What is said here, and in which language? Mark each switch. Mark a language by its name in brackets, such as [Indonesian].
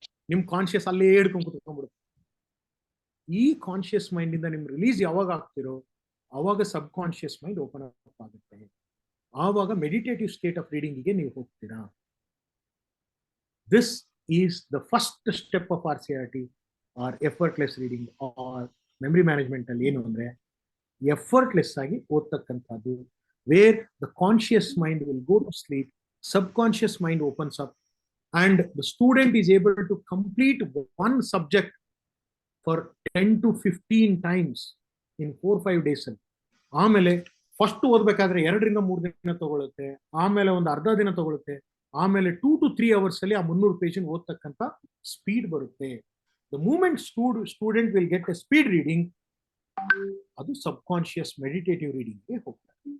[Kannada] ನಿಮ್ ಕಾನ್ಶಿಯಸ್ ಅಲ್ಲೇ ಹಿಡ್ಕೊಂಡು ಕುತ್ಕೊಂಡ್ಬಿಡುತ್ತೆ. ಈ ಕಾನ್ಶಿಯಸ್ ಮೈಂಡ್ ಇಂದ ನಿಮ್ ರಿಲೀಸ್ ಯಾವಾಗ ಆಗ್ತಿರೋ ಅವಾಗ ಸಬ್ ಕಾನ್ಶಿಯಸ್ ಮೈಂಡ್ ಓಪನ್ ಅಪ್ ಆಗುತ್ತೆ. ಆವಾಗ ಮೆಡಿಟೇಟಿವ್ ಸ್ಟೇಟ್ ಆಫ್ ರೀಡಿಂಗಿಗೆ ನೀವು ಹೋಗ್ತೀರಾ. [English] this is the first step of RCRT or effortless reading or memory management [Kannada] ಅಲ್ಲಿ. ಏನು ಅಂದ್ರೆ ಎಫರ್ಟ್ಲೆಸ್ ಆಗಿ ಓದ್ತಕ್ಕಂಥದ್ದು, [English] Where the conscious mind will go to sleep, subconscious mind opens up and the student is able to complete one subject for 10 to 15 times in 4-5 days. [Kannada] ಆಮೇಲೆ first ಓದ್ಬೇಕಾದ್ರೆ 2 ರಿಂದ 3 ದಿನ ತಗೊಳುತ್ತೆ, ಆಮೇಲೆ ಒಂದು ಅರ್ಧ ದಿನ ತಗೊಳುತ್ತೆ, ಆಮೇಲೆ 2 to 3 hours ಅಲ್ಲಿ ಆ 300 ಪೇಜ್ ಓದ್ತಕ್ಕಂಥ ಸ್ಪೀಡ್ ಬರುತ್ತೆ. [English] The moment student will get a speed reading, ಅದು subconscious meditative ರೀಡಿಂಗ್ಗೆ ಹೋಗ್ತಾರೆ.